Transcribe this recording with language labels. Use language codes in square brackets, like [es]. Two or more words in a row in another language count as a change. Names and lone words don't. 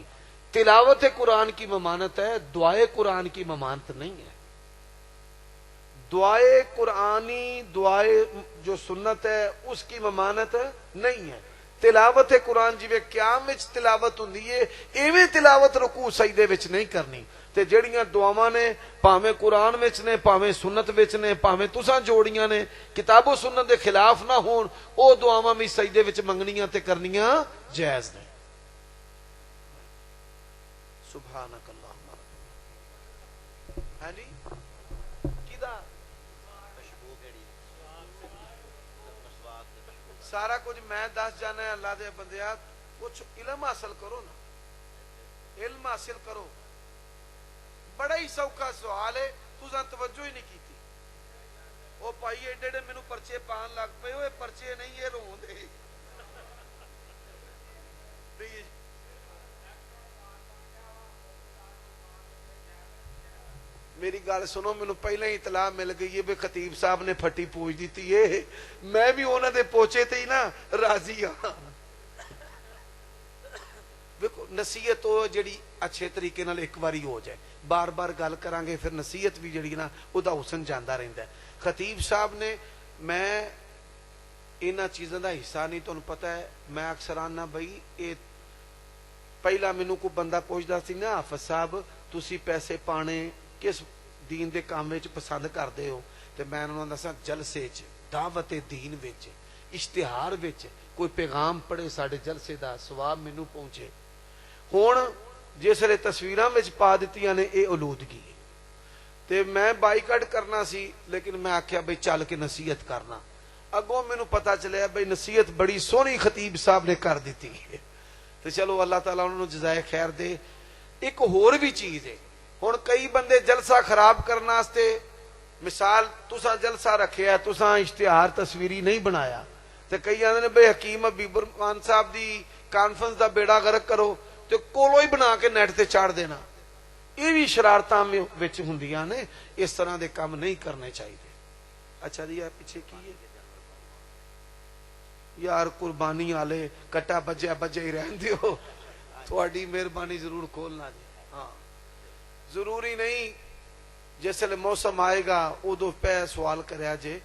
[ur] تلاوت قرآن کی ممانت ہے, دعائے قرآن کی ممانت نہیں ہے. دعائے قرآنی, دعائے جو سنت ہے اس کی ممانت نہیں ہے. [pa] تلاوت قرآن جی قیام وچ تلاوت ہوندی ہے, ایویں تلاوت رکوع سجدے وچ نہیں کرنی. تے جڑیاں دعاواں نے پاویں قرآن وچ نے, پاویں سنت وچ نے, پاویں تساں جوڑیاں نے, کتاب و سنت دے خلاف نہ ہون, او دعاواں بھی سجدے وچ منگنیاں تے کرنیاں جائز نے. [ar] سبحانک اللہم. [pa] ہاں جی کیدا سارا کچھ میں دس جانا ہے. اللہ دے بندیاں کچھ علم حاصل کرو نا, علم حاصل کرو. بڑا ہی سوکھا سوال ہے, تساں توجہ ہی نہیں کیتی. او بھائی ایڈے ایڈے مینوں پرچے پان لگ پے, ہوئے پرچے نہیں یہ رون دے. میری گل سنو, مینوں پہلے ہی اطلاع مل گئی ہے بھی خطیب صاحب نے پھٹی پوچھ دیتی ہے. میں بھی انہاں دے پوچھے تے ہی نا راضی ہاں. دیکھو نصیحت ہو جڑی اچھے طریقے نال ایک باری ہو جائے, بار بار گل کران گے پھر نصیحت بھی جڑی نا او دا حسن جاندا رہندا ہے. خطیب صاحب نے, میں انہاں چیزاں دا حصہ نہیں, تانوں پتہ ہے میں اکثر آنا بھائی اے پہلا مینوں کوئی بندہ پوچھدا سی نا, حافظ صاحب تسی پیسے پانے کس دین دے کام وچ پسند کردے ہو, تے میں انہاں نوں دساں جلسے وچ دعوت دین وچ اشتہار وچ کوئی پیغام پڑے ساڈے جلسے دا ثواب مینوں پہنچے. ہن جس ویلے تصویراں وچ پا دتیاں نے اے آلودگی ہے تے میں بائیکاٹ کرنا سی لیکن میں آکھیا بھئی چل کے نصیحت کرنا. اگوں مینوں پتہ چلیا بھئی نصیحت بڑی سونی خطیب صاحب نے کر دیتی ہے تے چلو اللہ تعالیٰ انہوں نے جزائے خیر دے. ایک ہور بھی چیز ہے. ہن کئی بندے جلسہ خراب کرنے واسطے مثال تساں جلسہ رکھیا تساں اشتہار تصویری نہیں بنایا تے کئی آندے نے بھئی حکیم حبیب الرحمان صاحب دی کانفرنس دا بیڑا غرق کرو تے کولو ہی بنا کے نیٹ تے چاڑ دینا. یہ بھی شرارتاں وچ ہوندیاں نے. [ur] اس طرح دے کام نہیں کرنے چاہیے. [pa] اچھا جی پیچھے کی ہے یار قربانی والے کٹا بجیا بجے ہی رہن دیو. تھوڑی مہربانی ضرور کھولنا جی. ہاں ضروری نہیں جس ویلے موسم آئے گا ادو پہ سوال کریا جے.